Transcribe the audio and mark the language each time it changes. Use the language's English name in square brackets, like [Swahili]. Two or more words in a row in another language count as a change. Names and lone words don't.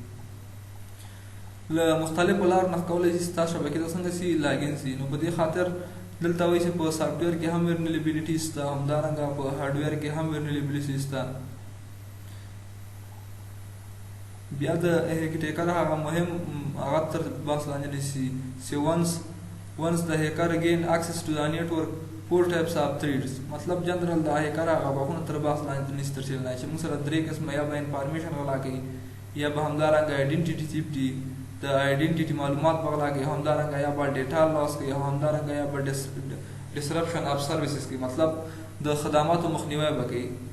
[Pashto] له مختلفو لارو نه کولی شي ستا شبکې ته څنګه سي لاګین سي. نو په دې خاطر دلته وایي چې په سافټویر کې هم ولنریبلیټي شته، همدارنګه په هارډویر کې هم ولنریبلیټي شته. بیا د هیکر هغه مهم هغه تر بحث لاندې نیسي چې [English] once the hacker gain access to the network 4 types of threats. [Pashto] مطلب جنرال د هیکر هغه بابونه تر بحث لاندې نیسي تر چې موږ سره 3 قسمه یا به انفارمیشن غلا کوي یا به همدارنګه [English] identity theft [Pashto] دي، د آیډنټیټي معلومات بغلا کوي، همدارنګه یا به ډیټا لاس کوي، همدارنګه یا به [English] disruption of services [Pashto] کوي، مطلب د خدماتو مخنیوی به کوي.